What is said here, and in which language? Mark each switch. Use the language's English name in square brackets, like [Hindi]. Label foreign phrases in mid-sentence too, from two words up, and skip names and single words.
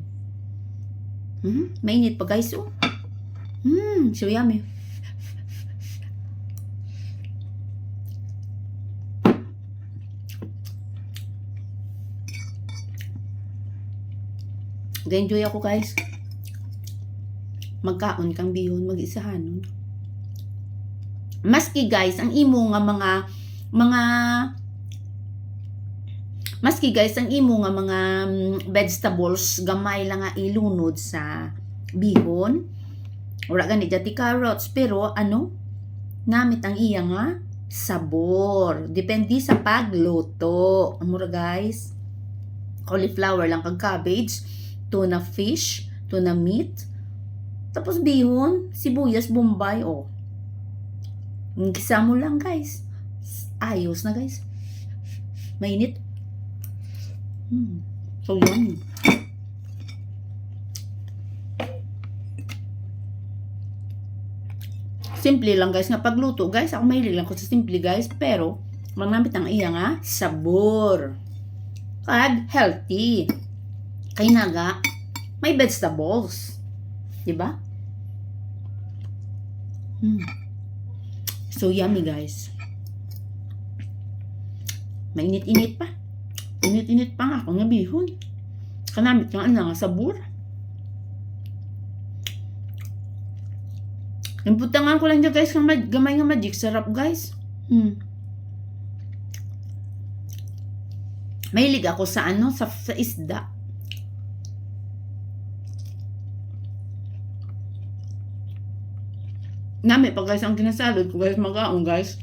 [Hiligaynon] Mainit pa guys, oh. [English] So yummy. [Hiligaynon] Ga-enjoy ako guys. Magkaon kang bihon, mag-isahanon. Maski guys, ang imo nga maski guys, ang imo nga mga vegetables, gamay lang nga ilunod sa bihon. Wala gani jati carrots, pero namit ang iya nga sabor. Depende sa pagluto. Amura guys. Cauliflower lang kag cabbage, [English] tuna fish, tuna meat. [Hiligaynon] Tapos bihon, sibuyas, bombay, oh. Gisa mo lang guys. Ayos na guys. Mainit. [English] So yummy. [Hiligaynon] Simple lang guys nga pagluto guys. Ako mahilig lang ko sa simple guys. Pero manamit ang iya nga sabor. Kag healthy. Kay naga may vegetables. Diba? [English] So yummy [Hiligaynon] guys. Mainit-init pa. Init-init pa nga ako nga bihon. Kanamit nga nga sabor. Imputangan ko lang dyan guys, gamay nga magic. [Filipino] Sarap guys. Mahilig ako sa sa isda. [Hiligaynon] Nami pa guys, ang kinasalod ko guys, magaong guys.